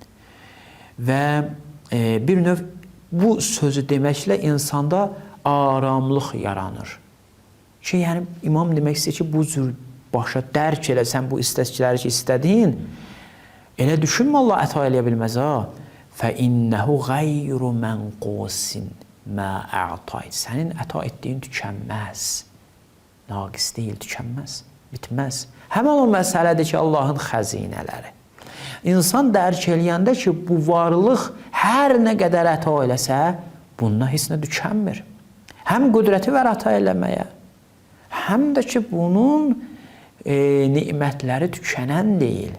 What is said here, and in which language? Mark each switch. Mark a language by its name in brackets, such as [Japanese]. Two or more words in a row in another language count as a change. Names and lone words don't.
[Azerbaijani] Və bir növ bu sözü deməklə insanda aramlıq yaranır. Ki, yəni imam demək istəyir ki, bu cür başa dərk eləsən bu istəkləri ki, istədiyin, elə düşünmə Allah əta eləyə bilməz, [Arabic] فَإِنَّهُ غَيْرُ مَنْقُوسٍ مَا أَعْطَيْتِ [Azerbaijani] Sənin əta etdiyin tükənməz. Naqis deyil, tükənməz, bitməz. Həmən o məsələdir ki, Allahın xəzinələri. İnsan dərk eləyəndə ki, bu varlıq hər nə qədər əta eləsə, bundan heç nə tükənmir. Həm qüdrəti var əta eləməyə, həm də ki, bunun nimətləri tükənən deyil.